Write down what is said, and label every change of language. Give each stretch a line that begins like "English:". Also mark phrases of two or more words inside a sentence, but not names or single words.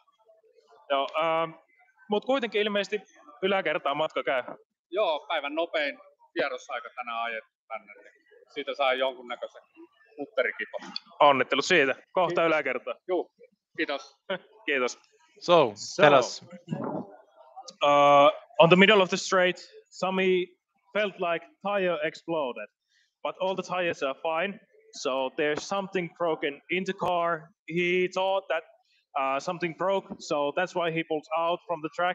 Finnish: Joo, mutta kuitenkin ilmeisesti yläkertaan matka käy. Joo, päivän nopein kierrosaika tänään ajettu tänne. Niin siitä saa jonkunnäköisen mutterikipon. Onnittelut siitä. Kohta yläkertaan. Joo, kiitos. Kiitos.
English: So, tell us. On the middle of the straight, Sami felt like tire exploded, but all the tires are fine. So there's something broken in the car. He thought that something broke, so that's why he pulled out from the track.